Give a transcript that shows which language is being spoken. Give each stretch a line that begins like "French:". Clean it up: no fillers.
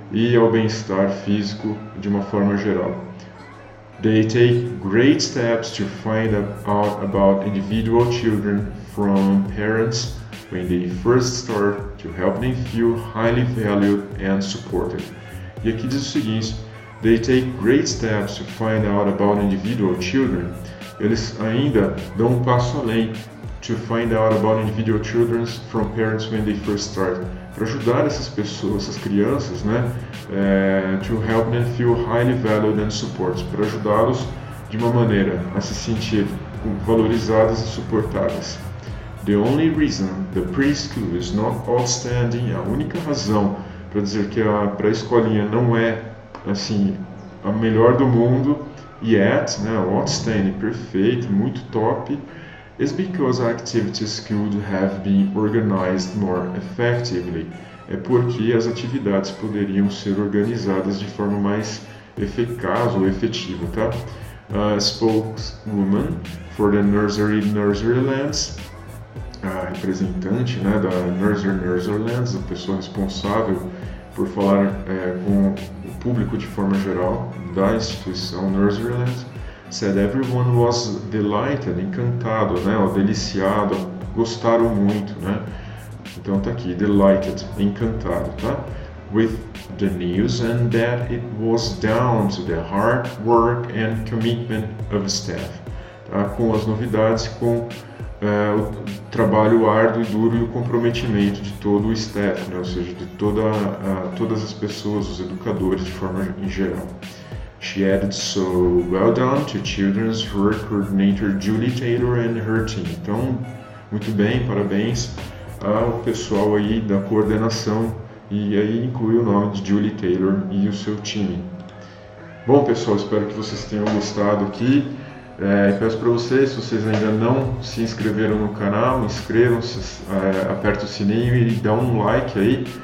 Portuguese: e ao bem-estar físico de uma forma geral.
English: They take great steps to find out about individual children from parents when they first start to help them feel highly valued and supported.
Portuguese: E aqui diz o seguinte:
English: they take great steps to find out about individual children.
Portuguese: Eles ainda dão um passo além.
English: To find out about individual children from parents when they first start.
Portuguese: Para ajudar essas pessoas, essas crianças, né?
English: To help them feel highly valued and supported.
Portuguese: Para ajudá-los de uma maneira a se sentir valorizadas e suportadas.
English: The only reason the preschool is not outstanding,
Portuguese: a única razão para dizer que a pré-escolinha não é assim a melhor do mundo yet, né?
English: Outstanding,
Portuguese: perfeito, muito top,
English: is because activities could have been organized more effectively.
Portuguese: É porque as atividades poderiam ser organizadas de forma mais eficaz ou efetiva, tá?
English: Spokeswoman for the Nurserylands,
Portuguese: a representante, né, da Nurserylands, a pessoa responsável por falar com o público de forma geral da instituição Nurserylands,
English: said everyone was delighted,
Portuguese: encantado, né, ou deliciado, gostaram muito, né? Então tá aqui, delighted, encantado, tá?
English: With the news and that it was down to the hard work and commitment of staff.
Portuguese: Tá? Com as novidades, com o trabalho árduo e duro e o comprometimento de todo o staff, né? Ou seja, de todas as pessoas, os educadores de forma em geral.
English: She added, so well done to Children's Work Coordinator Julie Taylor and her team.
Portuguese: Então, muito bem, parabéns ao pessoal aí da coordenação, e aí inclui o nome de Julie Taylor e o seu time. Bom, pessoal, espero que vocês tenham gostado aqui. Peço para vocês, se vocês ainda não se inscreveram no canal, inscrevam-se, aperta o sininho e dá um like aí.